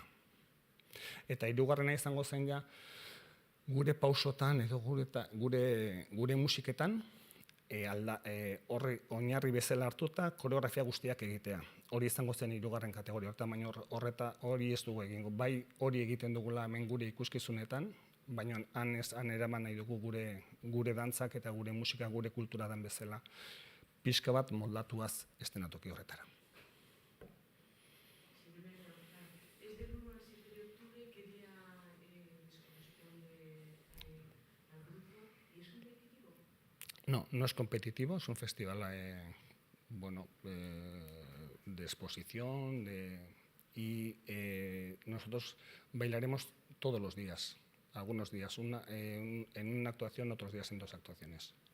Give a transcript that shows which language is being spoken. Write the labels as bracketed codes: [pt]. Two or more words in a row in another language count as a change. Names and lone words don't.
[eu] Eta hirugarrena izango zen ja, gure pausotan edo gure musiketan, horri oinarri bezala hartuta koreografia guztiak egitea. Hori izango zen hirugarren kategoria horretan, baina hori ez dugu egingo. Bai hori egiten dugula hemen gure ikuskizunetan, baina han eraman nahi dugu gure dantzak eta gure musika, gure kultura den bezala, pixka bat moldatuaz eszenatoki horretara. [es] No, no es competitivo, es un festival de exposición y nosotros bailaremos todos los días, algunos días en una actuación, otros días en 2 actuaciones.